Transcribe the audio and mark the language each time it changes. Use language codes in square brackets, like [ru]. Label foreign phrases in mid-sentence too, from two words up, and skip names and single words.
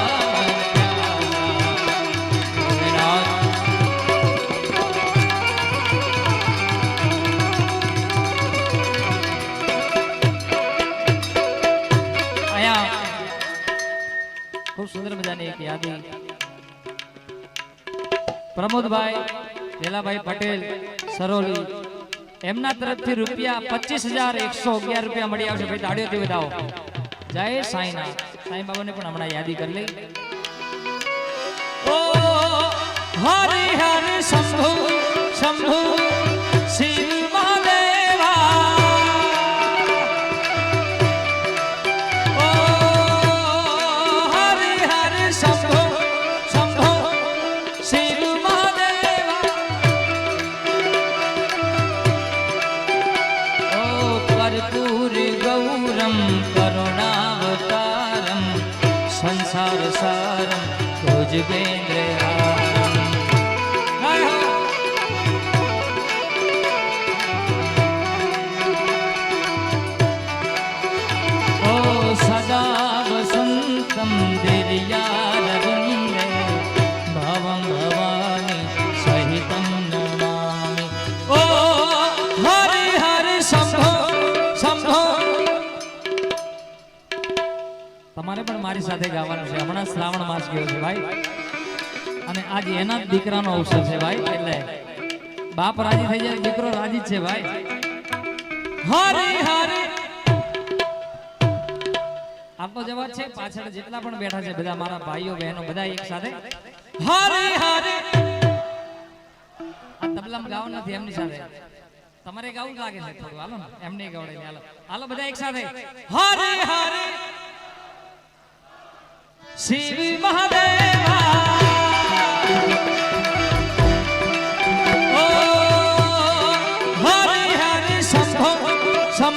[gu] ખૂબ સુંદર મજાની એક યાદી प्रमोदभाई વેલાભાઈ પટેલ સરોલી એમના તરફથી રૂપિયા 25,111 રૂપિયા મળી આવશે ભાઈ તાળીઓથી વધાવો જય સાઈનાથ સાઈ બાબાને પણ હમણાં યાદી કરી લઈ ઓ હરિ હરિ શંભુ શંભુ શિવ મહાદેવા [sa] ઓ હરિ હરિ શંભુ શંભુ શિવ कर्पूर गौरम करुणावतारम संसार सारम भुजगेन्द्रहारम। ओ सदा वसंतम दिर्यारविंदे भवं भवानी सहितं नमामि। [gu] ओ हरि हरि शंभो તમારે પણ મારી સાથે ગાવાનું છે હમણાં શ્રાવણ માસ ગયો છે ભાઈ અને આજ એના દીકરાનો અવસર છે ભાઈ એટલે બાપ રાજી થઈ જાય દીકરો રાજી જ છે ભાઈ। હરે હરે આપનો જવાબ છે પાછળ જેટલા પણ બેઠા છે બધા મારા ભાઈઓ બહેનો બધા એક સાથે હરે હરે આ તબલામાં ગાવાનું નથી એમની સાથે તમારે ગાવું લાગે છે થોડું હાલો ને એમને ગાવડે હાલો હાલો બધા એક સાથે હરે હરે शिव महादेवा ओ हरि हरि शंभो